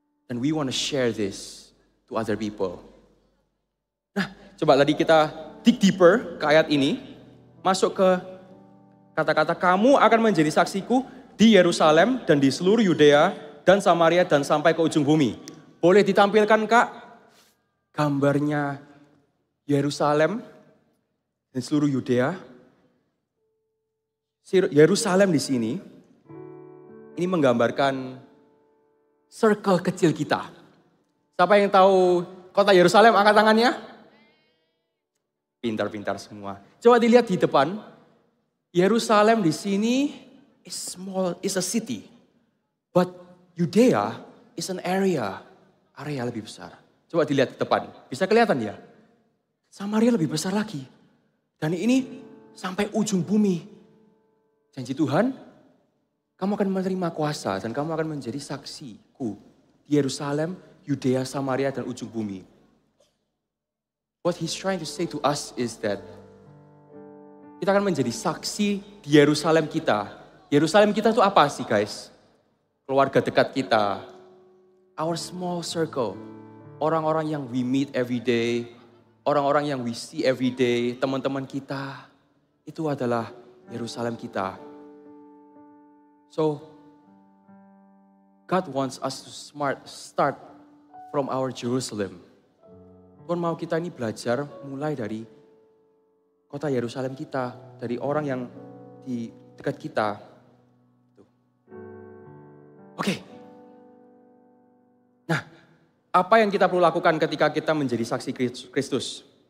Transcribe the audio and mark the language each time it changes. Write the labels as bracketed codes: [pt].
[en] And we want to share this to other people. [id] Nah, coba tadi kita [en] dig deeper [id] ke ayat ini. Masuk ke kata-kata kamu akan menjadi saksiku di Yerusalem dan di seluruh Yudea dan Samaria dan sampai ke ujung bumi. Boleh ditampilkan Kak gambarnya Yerusalem dan seluruh Yudea. Yerusalem di sini ini menggambarkan circle kecil kita. Siapa yang tahu kota Yerusalem, angkat tangannya? Pintar-pintar semua. Coba dilihat di depan. Yerusalem di sini [en] is small, is a city. But Yudea is an area [id] lebih besar. Coba dilihat di depan. Bisa kelihatan ya? Samaria lebih besar lagi. Dan ini sampai ujung bumi. Janji Tuhan, kamu akan menerima kuasa dan kamu akan menjadi saksiku di Yerusalem, Yudea, Samaria, dan ujung bumi. [en] What he's trying to say to us is that [id] kita akan menjadi saksi di Yerusalem kita. Yerusalem kita itu apa sih guys? Keluarga dekat kita. [en] Our small circle. [id] Orang-orang yang [en] we meet every day. [id] Orang-orang yang [en] we see every day. [id] Teman-teman kita. Itu adalah Yerusalem kita. [en] So, God wants us to start from our Jerusalem. [id] Tuhan mau kita ini belajar mulai dari kota Yerusalem kita. Dari orang yang di dekat kita. Oke. Nah, apa yang kita perlu lakukan ketika kita menjadi saksi Kristus?